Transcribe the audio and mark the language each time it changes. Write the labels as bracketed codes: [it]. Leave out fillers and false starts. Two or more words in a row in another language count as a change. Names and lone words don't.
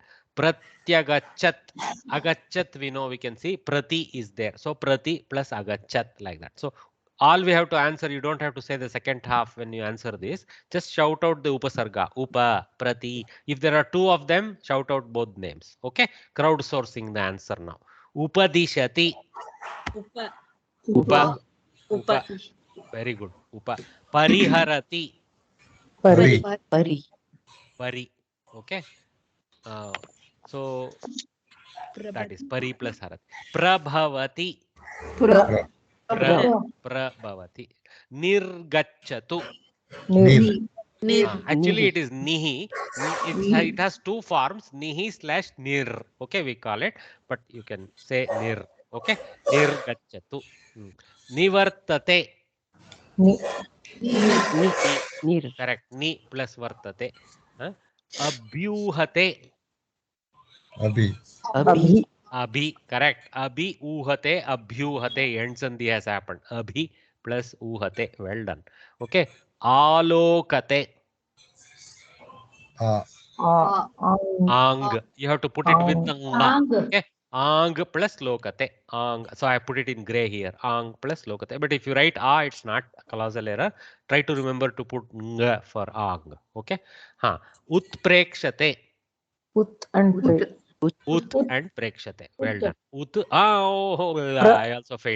[sa] Pratyagachat, agachat [en] we know, we can see prati is there. So prati plus agachat, like that. So all we have to answer, you don't have to say the second half when you answer this. Just shout out the upasarga, upa, prati. If there are two of them, shout out both names. Okay, crowdsourcing the answer now. Upadishati. Upa. Upa. Upa. Very good. Upa. Pariharati. Pari. Pari. Pari. Okay. So that is pari plus harat. Prabhavati. Pra. Prabhavati. Nirgachatu. Nir. Actually, it is nihi. It has two forms, nihi slash nir. Okay, we call it, but you can say nir. Okay, nirgachatu. Nivartate. Nir. Correct. Ni plus vartate. Abhyuhate. Abhi. Abhi. Correct. [sa] Abhi uhate. Abhyuhate. [en] End sandhi has happened. Abhi plus uhate. Well done. Okay. Alokate. Ang. You have to put it with the nga. Okay. Ang plus lokate. Ang. So I put it in gray here. Ang plus lokate. But if you write a, it's not causal error. Try to remember to put nga for ang. Okay. Utprekshate. Ut and Ut and prekshate. Well done. Ut. I also failed.